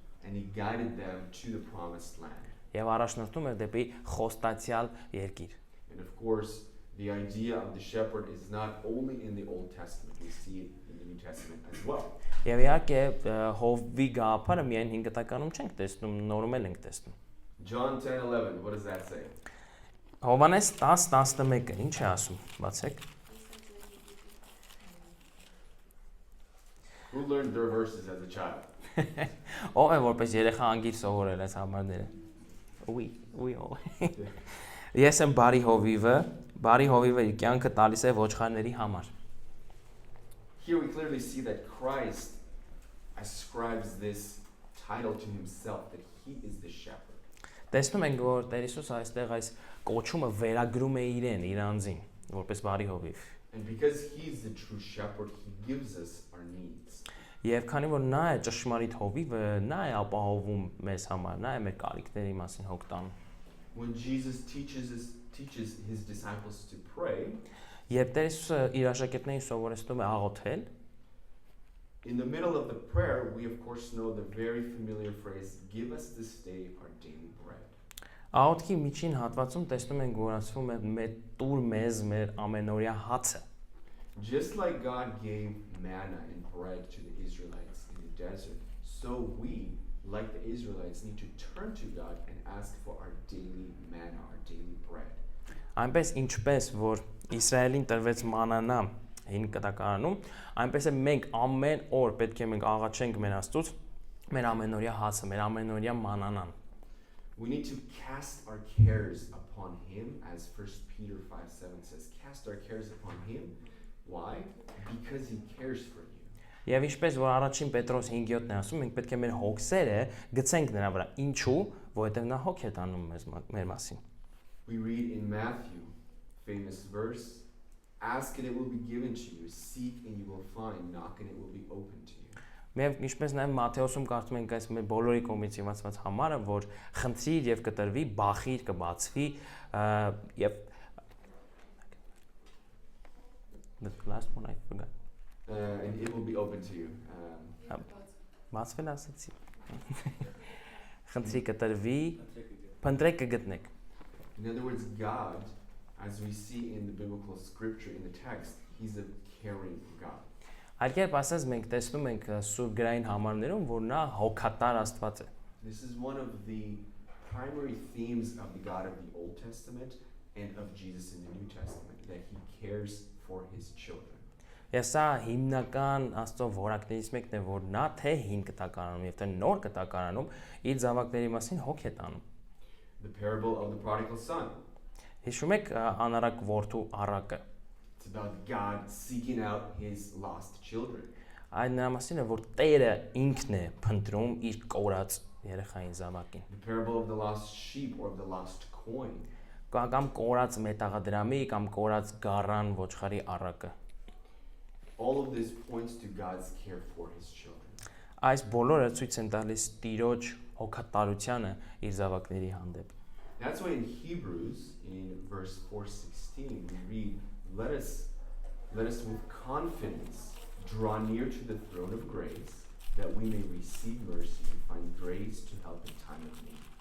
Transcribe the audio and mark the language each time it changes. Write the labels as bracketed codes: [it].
[en] and he guided them to the promised land. [hy] եւ առաջնորդում էր դեպի խոստացյալ երկիր։ [en] And of course, the idea of the shepherd is not only in the Old Testament, we see it in the New Testament as well. [hy] Եվ իհարկե հովվի գաղափարը միայն 5 կտականում չենք տեսնում, նորում էլ ենք տեսնում։ [en] John 10:11, what does that say? [hy] Հովանես 10:11-ը ինչ է ասում, բացեք։ [en] Who learned their verses as a child? [hy] Ով է որպես երեխա անգիր սովորել այս համարները։ [en] We all. [hy] Ես եմ բարի հովիվը իր կյանքը տալիս է ոչխարների համար։ [en] Here we clearly see that Christ ascribes this title to himself, that he is the shepherd. [hy] Տեսնում ենք, որ Տեր Հիսուսը այստեղ այս կոչումը վերագրում է իրեն, իր անձին, որպես բարի հովիվ։ [en] And because he's the true shepherd, he gives us our needs. [hy] Եվ քանի որ նա է ճշմարիտ հովիվը, նա է ապահովում մեզ համար, նա է մեր կարիքների մասին հոգ տանում։ [en] When Jesus teaches his disciples to pray, [hy] Երբ Տեր Հիսուսը իր աշակերտներին սովորեցնում է աղոթել, [en] in the middle of the prayer, we of course know the very familiar phrase, give us this day our daily bread. [hy] աղոթքի միջին հատվածում տեսնում ենք, որ ասվում է մեր տուր մեզ մեր ամենօրյա հացը։ [en] Just like God gave manna and bread to the Israelites in the desert, so we, like the Israelites, need to turn to God and ask for our daily manna, our daily bread. [hy] Այնպես ինչպես որ Իսրայելին տրվեց մանանա 5 կտակարանում, այնպես է մենք ամեն օր պետք է մենք աղաչենք մեր Աստծուց մեր ամենօրյա հացը, մեր ամենօրյա մանանան։ [en] We need to cast our cares upon him, as 1 Peter 5:7 says, cast our cares upon him. Why? Because he cares for you. [hy] Եվ ինչպես որ առաջին Պետրոս 5:7-ն է ասում, մենք պետք է մեր հոգսերը գցենք նրա վրա։ Ինչու? Որովհետև նա հոգ է տանում մեր մասին։ [en] We read in Matthew, famous verse, ask and it will be given to you, seek and you will find, knock and it will be open to you. [hy] Մենք ինչպես նաև Մատթեոսում կարդում ենք այս մեր բոլորի կողմից իմացված համարը, որ խնդրիր եւ կտրվի, բախիր կբացվի եւ [en] The last one I forgot. And it will be open to you. [hy] Բացվել ասացի։ Խնդրի կտրվի, փնտրեք կգտնեք։ [en] In other words, God, as we see in the biblical scripture, in the text, he's a caring God. [hy] Այլ կերպ ասած մենք տեսնում ենք Սուրբ գրային համարներում, որ նա հոգատար Աստված է։ [en] This is one of the primary themes of the God of the Old Testament and of Jesus in the New Testament, that he cares for his children. [hy] Եվ սա հիմնական Աստծո որակներից մեկն է, որ նա թե հին կտակարանում եւ թե նոր կտակարանում իր զավակների մասին հոգ է տանում։ [en] The parable of the prodigal son. [hy] Հիշում եք անարակ որդու առակը։ [en] It's about God seeking out his lost children. [hy] Այն նրա մասին է, որ Տերը ինքն է փնտրում իր կորած երեխային զավակին։ [en] The parable of the lost sheep or of the lost coin. [hy] Կամ կորած մետաղադրամի կամ կորած գառան ոչխարի առակը։ [en] All of this points to God's care for his children. [hy] Այս բոլորը ցույց են տալիս Տիրոջ հոգատարությանը իր զավակների հանդեպ։ [en] That's why in Hebrews, in verse 4:16, we read, let us with confidence draw near to the throne of grace, that we may receive mercy and find grace to help in time of need.